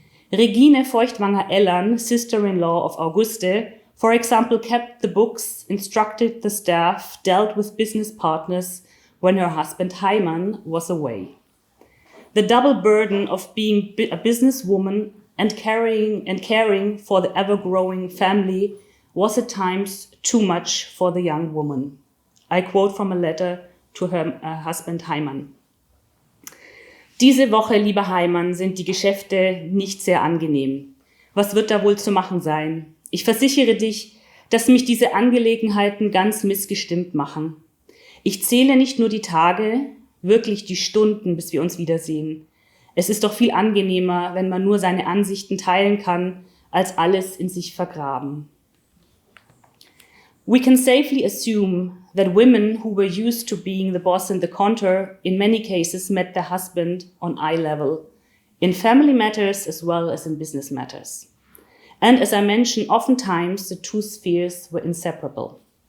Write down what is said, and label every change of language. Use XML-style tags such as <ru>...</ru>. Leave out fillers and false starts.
<en>Regine Feuchtwanger-Ellan, sister-in-law of Auguste, for example, kept the books, instructed the staff, dealt with business partners when her husband Heimann was away. The double burden of being a businesswoman and caring for the ever-growing family was at times too much for the young woman. I quote from a letter to her husband Heimann.</en> <de>Diese Woche, lieber Heimann, sind die Geschäfte nicht sehr angenehm. Was wird da wohl zu machen sein? Ich versichere dich, dass mich diese Angelegenheiten ganz missgestimmt machen. Ich zähle nicht nur die Tage, wirklich die Stunden, bis wir uns wiedersehen. Es ist doch viel angenehmer, wenn man nur seine Ansichten teilen kann, als alles in sich vergraben.</de> <en>We can safely assume that women who were used to being the boss in the counter in many cases met their husband on eye level, in family matters as well as in business matters. And as I mentioned, oftentimes the 2 spheres were inseparable.</en>